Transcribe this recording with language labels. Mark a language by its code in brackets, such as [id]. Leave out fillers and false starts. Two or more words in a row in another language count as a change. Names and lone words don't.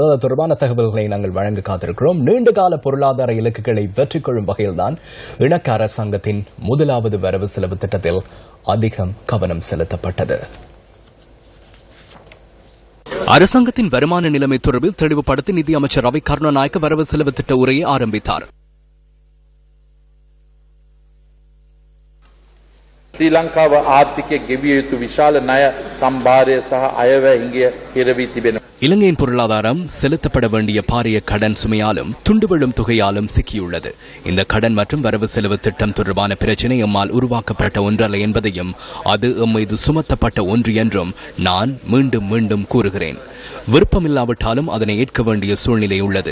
[ta] அது தொடர்பான தகவல்களை நாங்கள் வழங்க காத்திருக்கிறோம். நீண்டகால பொருளாதார இலக்குகளை வெற்றி கொள்ளும் வகையில்தான் இணக்க அரசாங்கத்தின் முதலாவது வரவு செலவு திட்டத்தில் அதிகம் கவனம் செலுத்தப்பட்டது. அரசாங்கத்தின் வருமான நிலைமை தொடர்பில் தெளிவுபடுத்தி நிதி அமைச்சர் ரவி கருணாநாயக்க வரவு செலவு திட்ட உரையை ஆரம்பித்தார். [si] ශ්‍රී ලංකාව ආර්ථිකය ගෙවිය යුතු විශාල ණය සම්භාරය සහ අයවැය හිඟය හිරවී තිබෙනවා. [ta] இலங்கையின் பொருளாதாரம் செலுத்தப்பட வேண்டிய பாரிய கடன் சுமையாலும் துண்டுவிழும் தொகையாலும் சிக்கியுள்ளது. இந்த கடன் மற்றும் வரவு செலவு திட்டம் தொடர்பான பிரச்சினை எம்மால் உருவாக்கப்பட்ட ஒன்றல்ல என்பதையும் அது எம்மீது சுமத்தப்பட்ட ஒன்று என்றும் நான் மீண்டும் மீண்டும் கூறுகிறேன். விருப்பமில்லாவிட்டாலும் அதனை ஏற்க வேண்டிய சூழ்நிலை உள்ளது.